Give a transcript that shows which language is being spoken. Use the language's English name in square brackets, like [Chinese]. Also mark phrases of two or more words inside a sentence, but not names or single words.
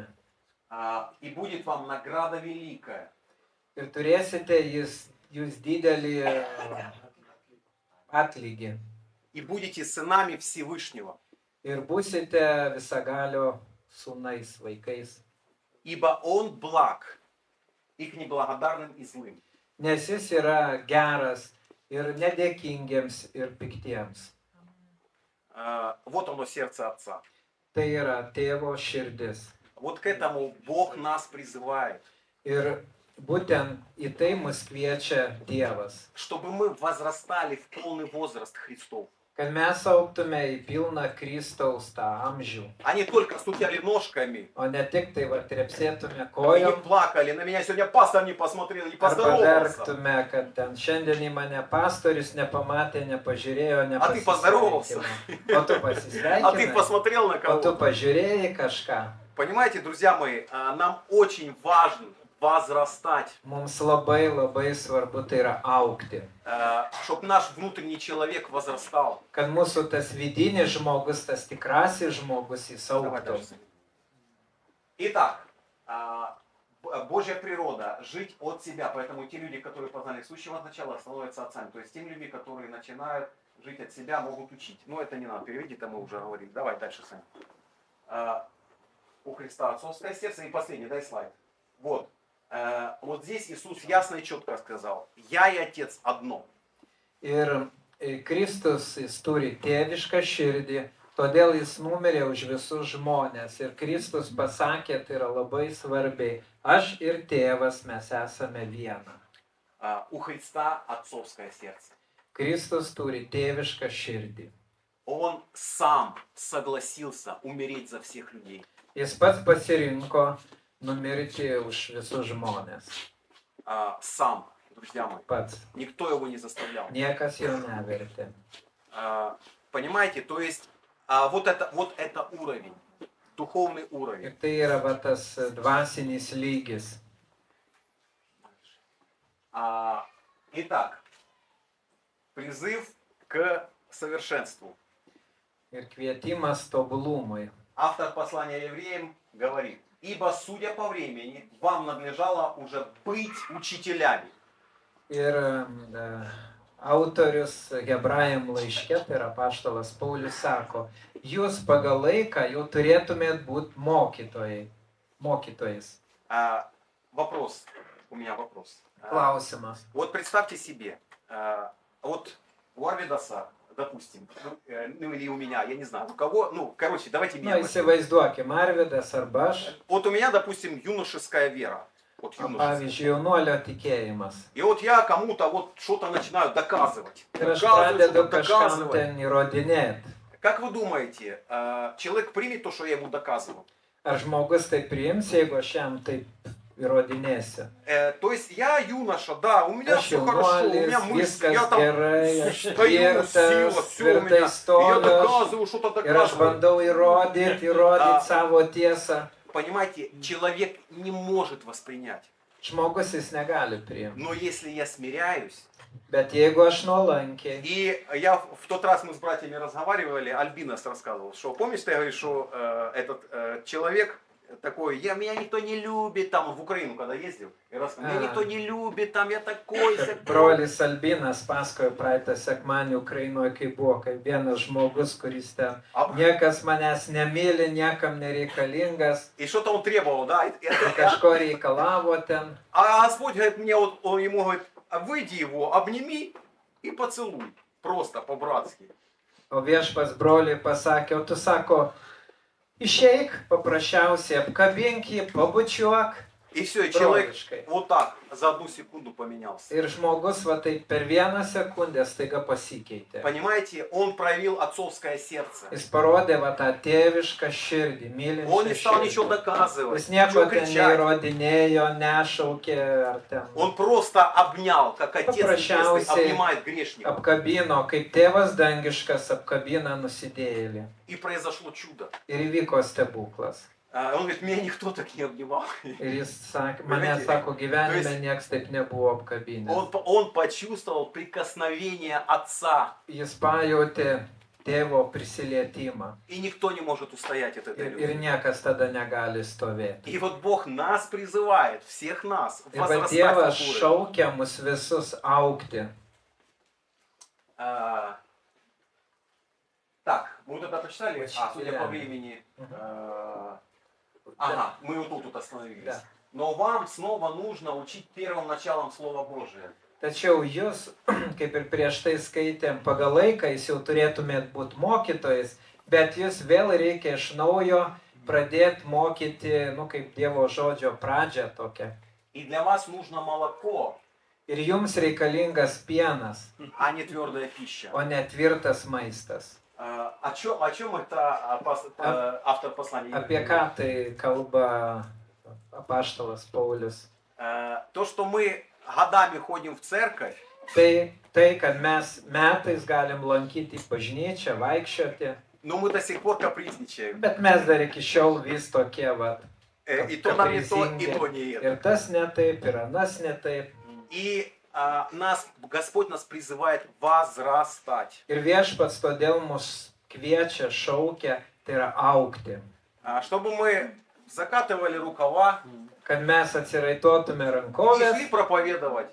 [Russian] И будет вам награда великая. [Lithuanian] Ir turėsite jūs didelį atlygį. [Russian] И будете сынами Всевышнего. [Lithuanian] Ir būsite visagalio sūnais, vaikais. [Russian] Ибо Он благ и к неблагодарным и злым. [Lithuanian] Nes jis yra geras ir nedėkingiems ir piktiems. [Russian] Вот оно сердце отца. [Lithuanian] Tai yra tėvo širdis. [Russian] Вот к этому Бог нас призывает. [Lithuanian] Ir būtent į tai mus kviečia Dievas. [Russian] Чтобы мы возрастали в полный возраст Христов. [Lithuanian] Kad mes augtume į pilną Kristaus tą amžių. [Russian] А не только стучали ножками. [Lithuanian] O ne tik tai va trepsėtume [Russian] И не [Lithuanian] kojom [Russian] плакали. На меня сегодня пастор не посмотрел, не [Lithuanian] arba [Russian] поздоровался. [Lithuanian] verktume, kad ten šiandien į mane pastorius nepamatė, nepažiūrėjo, [Russian] А ты поздоровался. [Lithuanian] nepasisveikino. O tu [Russian] А ты [Lithuanian] pasisveikinai, [Russian] посмотрел на [Lithuanian] o tu [Russian] кого? [Lithuanian] pažiūrėjai kažką. [Russian] Понимаете, друзья мои, нам очень важен возрастать, [Lithuanian] Mums labai svarbu tai yra augti. [Russian] чтобы наш внутренний человек возрастал. [Lithuanian] Kad mūsų tas vidinis žmogus, tas tikrasis žmogus jis [Russian] Давай [Lithuanian] augtų. [Russian] дальше. Итак, Божья природа, жить от себя. Поэтому те люди, которые познали сущего от начала, становятся отцами. То есть теми людьми, которые начинают жить от себя, могут учить. Но это не надо переводить, это мы уже говорили. Давай дальше, Саня. У Христа отцовское сердце. И последний, дай слайд. Вот. Вот здесь Иисус ясно и четко сказал: «Я и Отец одно». [Lithuanian] Ir Kristus jis turi tėvišką širdį, todėl jis numirė už visus žmonės. Ir Kristus pasakė, tai yra labai svarbiai, aš ir tėvas mes esame viena. [Russian] У Христа отцовское сердце. [Lithuanian] Kristus turi tėvišką širdį. [Russian] Он сам согласился умереть за всех людей. [Lithuanian] Jis pats pasirinko numirti už visus žmonės. [Russian] Сам, друзья мои. [Lithuanian] Pats. [Russian] Никто его не заставлял. [Lithuanian] Niekas jo nevertė. [Russian] Понимаете, то есть вот это уровень, духовный [Lithuanian] Ir [Russian] уровень. [Lithuanian] tai yra va tas dvasinis lygis. [Russian] Итак, призыв к совершенству. [Lithuanian] Ir kvietimas tobulumui. [Russian] Автор послания евреям говорит: «Ибо, судя по времени, вам надлежало уже быть учителями». [Lithuanian] Ir autorius Hebrajam laiške, tai yra apaštalas Paulius sako, jūs pagal laiką jau turėtumėt būti mokytojais. [Russian] Вопрос, у меня вопрос. [Lithuanian] Klausimas. [Russian] Вот представьте себе, вот у Арвидаса, допустим, ну или у меня, я не знаю, у кого, ну, короче, давайте меня. [Lithuanian] Įsivaizduokim, Arvidas arba aš, [Russian] Вот у меня, допустим, юношеская вера. Вот юношеская. [Lithuanian] pavyzdžiui, jaunuolio tikėjimas. [Russian] И вот я кому-то вот что-то начинаю доказывать. [Lithuanian] Ir aš [Russian] Доказывать, [Lithuanian] pradedu [Russian] что-то [Lithuanian] kažkam [Russian] доказывать. [Lithuanian] ten įrodinėti. [Russian] Как вы думаете, человек примет то, что я ему доказываю? [Lithuanian] Ar žmogus tai priims, jeigu aš jam taip įrodinėsiu? [Russian] То есть я юноша, да, у меня [Lithuanian] Aš [Russian] все хорошо, у меня [Lithuanian] jaunuolis, [Russian] мысли, я [Lithuanian] viskas [Russian] там [Lithuanian] gerai, aš [Russian] стою, сила, [Lithuanian] tvirtas, [Russian] все у меня. [Lithuanian] tvirtai [Russian] И я [Lithuanian] stoviu, [Russian] доказываю, что-то [Lithuanian] ir aš [Russian] доказываю. [Lithuanian] bandau įrodyti savo tiesą. [Russian] Понимаете, человек не может воспринять. [Lithuanian] Žmogus jis negali priimti. [Russian] Но если я смиряюсь, [Lithuanian] Bet jeigu aš nuolankiai, [Russian] и я в тот раз мы с братьями разговаривали, Альбинос рассказывал, что помнишь, ты говоришь, что этот человек такой: меня никто не любит, там в Украину когда ездил, и рассказывал: меня никто не любит, там я такой, [Lithuanian] kad [Russian] сякой. [Lithuanian] brolis Albinas pasakojo praeitą sekmanį Ukrainoje, kai buvo, kaip vienas žmogus, kuris ten niekas manęs nemyli, niekam nereikalingas, [Russian] И что-то он требовал, да. [Lithuanian] kažko reikalavo ten. [Russian] А Господь говорит мне, вот он ему говорит: выйди его, обними и поцелуй. Просто по-братски. [Lithuanian] O viešpas broliui pasakė, o tu sako, išeik, paprasčiausiai apkabink jį, pabučiuok. [Russian] И все, и человек [Lithuanian] Broliškai. [Russian] вот так за одну секунду поменялся. [Lithuanian] Ir žmogus va taip per vieną sekundę staiga pasikeitė. [Russian] Понимаете, он проявил отцовское сердце. [Lithuanian] Jis parodė va tą tėvišką širdį, [Russian] Он не [Lithuanian] mylinčią [Russian] стал ничего [Lithuanian] širdį. [Russian] доказывать, [Lithuanian] Jis nieko [Russian] ничего [Lithuanian] ten [Russian] кричать. [Lithuanian] neįrodinėjo, nešaukė ar ten. [Russian] Он просто обнял, как Отец Небесный [Lithuanian] Paprasčiausiai [Russian] обнимает грешника. [Lithuanian] apkabino, kaip tėvas dangiškas apkabina nusidėjėlį. [Russian] И произошло чудо. [Lithuanian] Ir įvyko stebuklas. [Russian] Он говорит: меня никто так не обнимал. [Lithuanian] Ir jis sakė, mane sako, gyvenime nieks taip nebuvo apkabinęs. [Russian] Он почувствовал прикосновение Отца. [Lithuanian] Jis pajutė tėvo prisilietimą. [Russian] И никто не может устоять от этой [Lithuanian] Ir [Russian] любви. [Lithuanian] niekas tada negali stovėti. [Russian] И вот Бог нас призывает, всех нас, [Lithuanian] Ir va [Russian] возрастать [Lithuanian] Dievas [Russian] в уровень. [Lithuanian] šaukia mus visus augti. [Russian] Так, мы вот это прочитали, судя по Учителями. времени, ага, мы вот тут остановились. Да. Но вам снова нужно учить первым началом Слова Божия. [Lithuanian] Tačiau jūs, kaip ir prieš tai skaitėm, pagal laiką jūs jau turėtumėt būti mokytojais, bet jūs vėl reikia iš naujo pradėti mokyti, kaip Dievo žodžio pradžią tokią. [Russian] И для вас нужно молоко, [Lithuanian] Ir jums reikalingas pienas, [Russian] а не твердая пища. [Lithuanian] o ne tvirtas maistas. [Russian] О чем это автор послания? [Lithuanian] Apie ką tai kalba apaštalas Paulius? [Russian] То, что мы годами ходим в церковь, [Lithuanian] Tai, kad mes metais galim lankyti bažnyčią, vaikščioti, [Russian] но мы до сих пор капризничаем. [Lithuanian] bet mes dar iki šiol vis tokie, vat, [Russian] И то нам не то, и то не это. [Lithuanian] Ir tas ne taip, ir anas ne taip. [Russian] И Господь нас призывает возрастать. [Lithuanian] Ir viešpats todėl mus kviečia, šaukia, tai yra augti. [Russian] Чтобы мы закатывали рукава [Lithuanian] Kad mes atsiraitotume [Russian] и [Lithuanian] rankovės [Russian] шли проповедовать.